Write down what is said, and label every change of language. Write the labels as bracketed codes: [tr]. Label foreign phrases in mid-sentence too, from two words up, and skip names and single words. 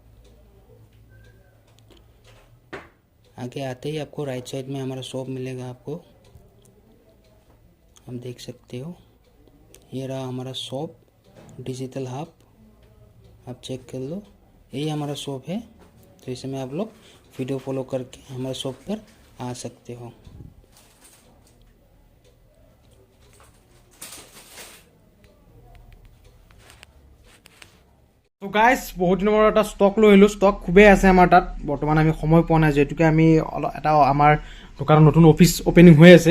[hi] आगे आते ही आपको [en] right side [hi] में हमारा शॉप मिलेगा। आपको हम देख सकते हो ये रहा हमारा शॉप, डिजिटल हब। आप चेक कर लो, यही हमारा शॉप है। तो इसमें आप लोग वीडियो फॉलो करके हमारे शॉप पर आ सकते हो। [as] তো গাইজ বহুত দিনৰ মূৰত এটা ষ্টক লৈ আহিলোঁ। ষ্টক খুবেই আছে আমাৰ তাত। বৰ্তমান আমি সময় পোৱা নাই, যিহেতুকে আমি এটা আমাৰ দোকানত নতুন [en] office opening [as] হৈ আছে।